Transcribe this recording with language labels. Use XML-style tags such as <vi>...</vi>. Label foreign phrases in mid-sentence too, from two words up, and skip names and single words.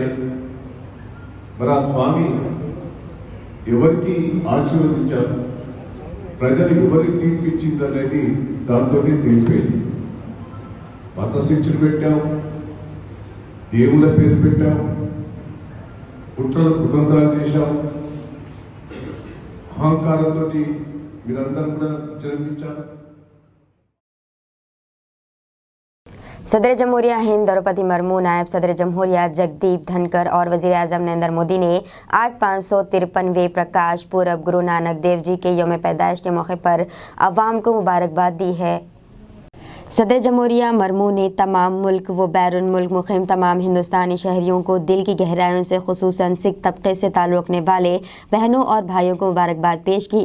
<te>మరి ఆ స్వామి ఎవరికి ఆశీర్వదించారు, ప్రజలు ఎవరికి తీర్పిచ్చింది అనేది దాంతోనే తెలిపోయింది. మత శిక్షలు పెట్టాం, దేవుళ్ళ పేరు పెట్టాం, కుట్రలు కుతంత్రాలు చేశాం, అహంకారంతో మీరందరూ కూడా విజృంభించారు.</te> <ur>صدر جمہوریہ ہند دروپدی مرمو، نائب صدر جمہوریہ جگدیپ دھنکڑ اور وزیر اعظم نریندر مودی نے آج 553ویں پرکاش پورب گرو نانک دیو جی کے یوم پیدائش کے موقع پر عوام کو مبارکباد دی ہے. صدر جمہوریہ مرمو نے تمام ملک و بیرون ملک مقیم تمام ہندوستانی شہریوں کو دل کی گہرائیوں سے خصوصاً سکھ طبقے سے تعلق رکھنے والے بہنوں اور بھائیوں کو مبارکباد پیش کی.</ur>